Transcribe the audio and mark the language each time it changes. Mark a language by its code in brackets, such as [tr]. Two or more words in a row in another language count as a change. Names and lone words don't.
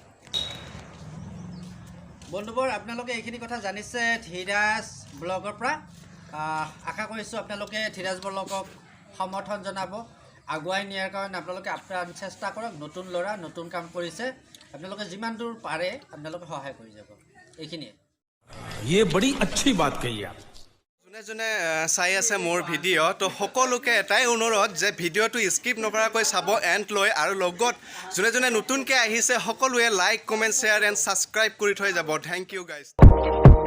[as] বন্ধুবোৰ আপোনালোকে এইখিনি কথা জানিছে ধীৰাজ ব্লগৰ পৰা। আশা কৰিছোঁ আপোনালোকে ধীৰাজ ব্লগক সমৰ্থন জনাব, আগুৱাই নিয়াৰ কাৰণে আপোনালোকে আপ্ৰাণ চেষ্টা কৰক। নতুন ল'ৰা নতুন কাম কৰিছে, আপোনালোকে যিমান দূৰ পাৰে আপোনালোকে সহায় কৰি যাব। এইখিনিয়ে। [hi] ये बड़ी अच्छी बात कही आप। [as] যোনে যোনে চাই আছে মোৰ ভিডিঅ' তো সকলোকে এটাই অনুৰোধ যে ভিডিঅ'টো স্কিপ নকৰাকৈ চাব এণ্ড লৈ, আৰু লগত যোনে যোনে নতুনকৈ আহিছে সকলোৱে [en] like comment share and subscribe [as] কৰি থৈ যাব। [en] thank you guys.